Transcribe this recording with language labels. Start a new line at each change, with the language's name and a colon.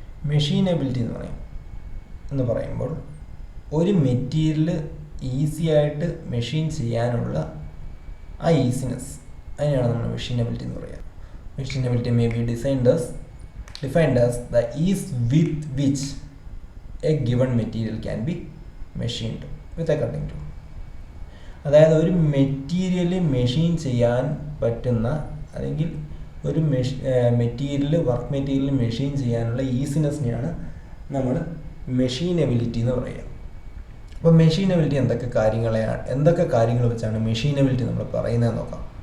Malayalam: മെഷീനബിലിറ്റി എന്ന് പറയുമ്പോൾ ഒരു മെറ്റീരിയൽ ഈസി ആയിട്ട് മെഷീൻ ചെയ്യാനുള്ള ആ ഈസിനെസ്, അതിനെയാണ് നമ്മൾ മെഷീനബിലിറ്റി എന്ന് പറയുക. മെഷീനബിലിറ്റി may be
English: defined as the ease with which a given material can be machined with a cutting tool.
Malayalam: അതായത് ഒരു മെറ്റീരിയൽ മെഷീൻ ചെയ്യാൻ പറ്റുന്ന, അല്ലെങ്കിൽ ഒരു വർക്ക് മെറ്റീരിയൽ മെഷീൻ ചെയ്യാനുള്ള ഈസിനെസ്സിനെയാണ് നമ്മൾ മെഷീനബിലിറ്റി എന്ന് പറയുക. അപ്പോൾ മെഷീനബിലിറ്റി എന്തൊക്കെ കാര്യങ്ങൾ വെച്ചാണ് മെഷീനബിലിറ്റി നമ്മൾ പറയുന്നത് നോക്കാം.